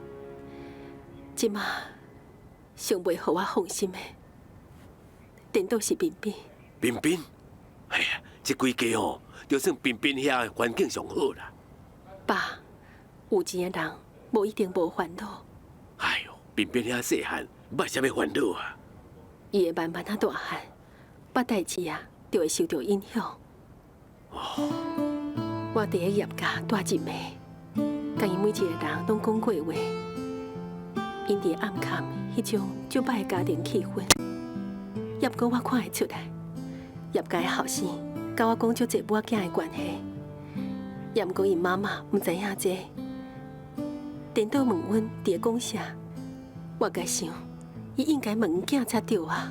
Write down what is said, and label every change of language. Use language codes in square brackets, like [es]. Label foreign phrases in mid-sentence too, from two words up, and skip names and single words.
[nan] 即马上袂互我放心的，颠倒是彬彬。彬彬，哎呀，这几家哦，就算彬彬遐环境上好啦。爸，有钱的人无一定无烦恼。哎呦，彬彬遐细汉，捌啥物烦恼啊？伊会慢慢啊大汉，捌代志啊，就会受到影响。我伫个业界住一暝，甲伊每一个人拢讲过话。因伫暗坎迄种足歹的家庭气氛，也毋过我看会出来，业界的后生甲我讲足侪母仔囝的关系，也毋过因妈妈毋知影这，颠倒问阮伫个讲啥，我甲想，伊应该问阮囝才对啊。